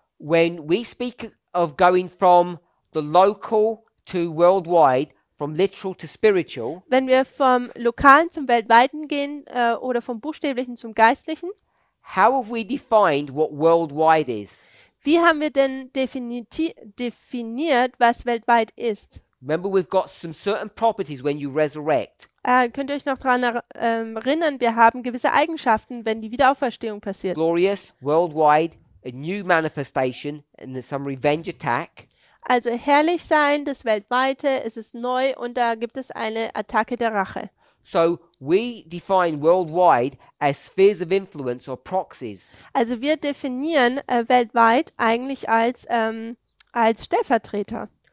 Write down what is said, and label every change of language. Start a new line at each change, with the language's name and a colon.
English: when we speak of going from the local to worldwide, from literal to spiritual,
German: wenn wir vom Lokalen zum Weltweiten gehen oder vom Buchstäblichen zum Geistlichen,
English: how have we defined what worldwide is?
German: wie haben wir denn definiert, was weltweit ist?
English: Remember, we've got some certain properties when you resurrect.
German: Könnt ihr euch noch daran erinnern, wir haben gewisse Eigenschaften, wenn die Wiederauferstehung passiert.
English: Glorious, worldwide, a new manifestation, and then some revenge attack.
German: Also herrlich sein, das Weltweite, es ist neu und da gibt es eine Attacke der Rache.
English: So we define worldwide as spheres of influence or proxies.
German: Also wir definieren weltweit eigentlich als Stellvertreter.